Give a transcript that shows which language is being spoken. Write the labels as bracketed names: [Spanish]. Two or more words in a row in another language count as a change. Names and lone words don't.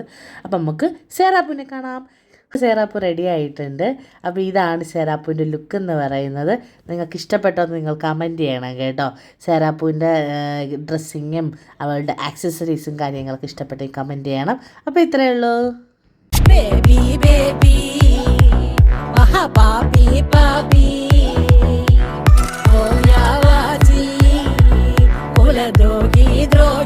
[Malayalam] അപ്പം നമുക്ക് സേറാപ്പൂവിനെ കാണാം. സേറാപ്പൂ റെഡി ആയിട്ടുണ്ട്. അപ്പോൾ ഇതാണ് സേറാപ്പൂവിൻ്റെ ലുക്ക് എന്ന് പറയുന്നത്. നിങ്ങൾക്ക് ഇഷ്ടപ്പെട്ടോ എന്ന് നിങ്ങൾ കമൻറ്റ് ചെയ്യണം കേട്ടോ. സേറാപ്പൂവിൻ്റെ ഡ്രസ്സിങ്ങും അവളുടെ ആക്സസറീസും കാര്യങ്ങളൊക്കെ ഇഷ്ടപ്പെട്ടെങ്കിൽ കമൻറ്റ് ചെയ്യണം. അപ്പോൾ ഇത്രയേ ഉള്ളൂ. Baby, baby, mahapapi, papi, oh ya waji, kula dogi.